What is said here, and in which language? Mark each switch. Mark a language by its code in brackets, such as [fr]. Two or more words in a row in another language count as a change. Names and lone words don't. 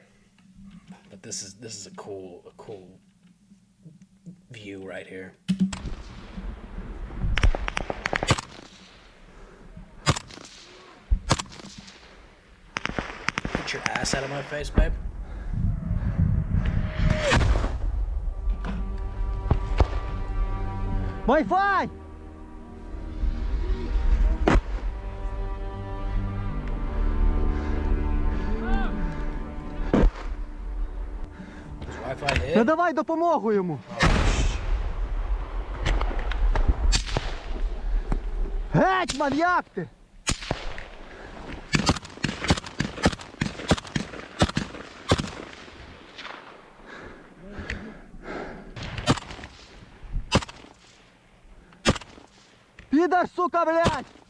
[en] But this is a cool view right here. Get your ass out of my face, babe. Wi-Fi! Does Wi-Fi hit? [uk] Надавай допомогу йому. Гетьман, як ти? Підар, сука, блядь!